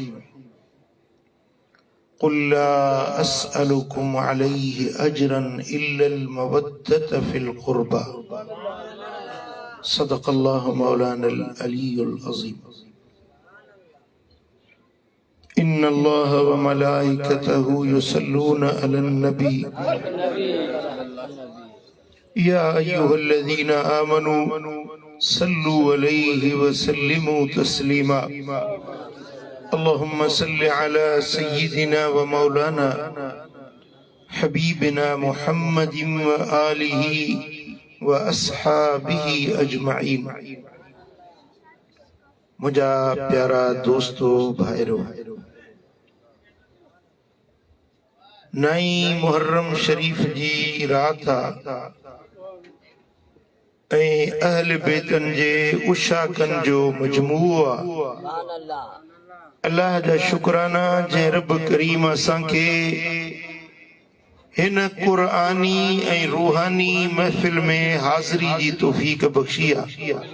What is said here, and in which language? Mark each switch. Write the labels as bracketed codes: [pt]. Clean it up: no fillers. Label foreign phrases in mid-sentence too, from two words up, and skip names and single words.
[ar] قل لا أسألكم عليه أجرا إلا المودة في القربى صدق الله مولانا العلي العظيم إن الله وملائكته يصلون على النبي يا أيها الذين آمنوا صلوا عليه وسلموا تسليما اللهم صل على سيدنا ومولانا حبيبنا محمد وآله وأصحابه أجمعين. [sd] मुझा प्यारा दोस्तों भाइरो, नई मुहर्रम शरीफ जी रात अहल बेतन जे उशाकन जो मजमूआ अल्लाह जा शुक्राना जे रब करीम असांखे हिन कुरानी ऐं रूहानी महफिल में हाज़री जी तौफीक बख्शी आहे।